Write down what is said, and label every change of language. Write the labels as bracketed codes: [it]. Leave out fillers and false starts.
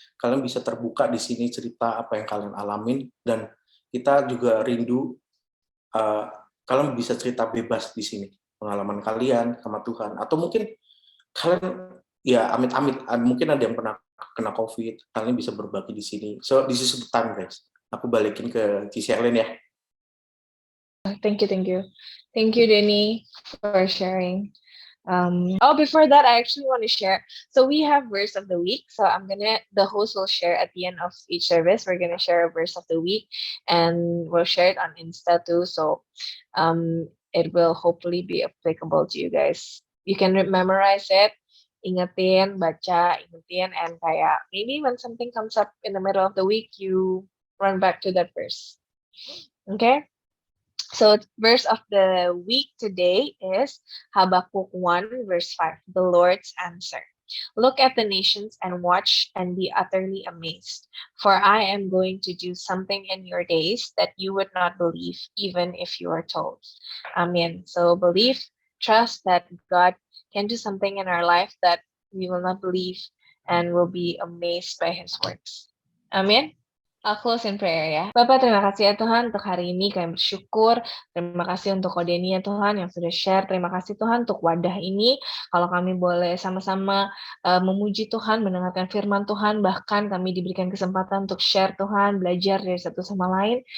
[id] Kalian bisa terbuka di sini cerita apa yang kalian alamin, dan kita juga rindu kalian bisa cerita bebas di sini pengalaman kalian sama Tuhan, atau mungkin kalian ya amit-amit mungkin ada yang pernah kena COVID, kalian bisa berbagi di sini. [en] So this is the time, guys. [id] Aku balikin ke Cici Sherlyn ya. [en] Thank you, Denny, for sharing. Before that, I actually want to share. So we have verse of the week. So the host will share at the end of each service. We're gonna share a verse of the week, and we'll share it on Insta too. So, it will hopefully be applicable to you guys. You can memorize it, ingetin, and kayak maybe when something comes up in the middle of the week, you run back to that verse. Okay. So verse of the week today is Habakkuk 1 verse 5, the Lord's answer. Look at the nations and watch and be utterly amazed, for I am going to do something in your days that you would not believe, even if you are told. Amen. So believe, trust that God can do something in our life that we will not believe and will be amazed by His works. Amen. I'll close in prayer ya. [id] Bapak, terima kasih ya Tuhan untuk hari ini, kami bersyukur. Terima kasih untuk Kodeni ya Tuhan yang sudah share. Terima kasih Tuhan untuk wadah ini. Kalau kami boleh sama-sama memuji Tuhan, mendengarkan firman Tuhan, bahkan kami diberikan kesempatan untuk share Tuhan, belajar dari satu sama lain.